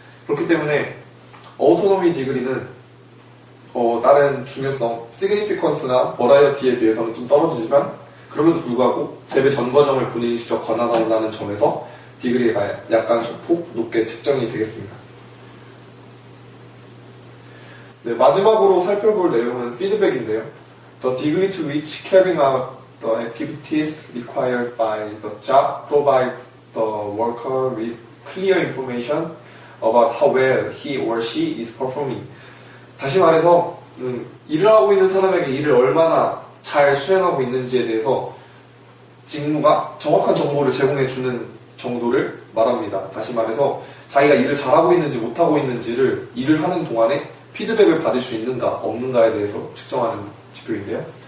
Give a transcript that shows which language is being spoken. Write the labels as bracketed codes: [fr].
[ko] 그렇기 때문에 어토노미 디그리는 다른 중요성, 시그니피컨스나 버라이어티에 비해서는 좀 떨어지지만 그럼에도 불구하고 재배 전 과정을 본인이 직접 관할한다는 점에서 디그리가 약간 소폭 높게 책정이 되겠습니다. 네, 마지막으로 살펴볼 내용은 피드백인데요. [en] The degree to which carrying out the activities required by the job provides the worker with clear information about how well he or she is performing. [ko] 다시 말해서 일을 하고 있는 사람에게 일을 얼마나 잘 수행하고 있는지에 대해서 직무가 정확한 정보를 제공해주는 정도를 말합니다. 다시 말해서 자기가 일을 잘하고 있는지 못하고 있는지를 일을 하는 동안에 피드백을 받을 수 있는가 없는가에 대해서 측정하는 지표인데요.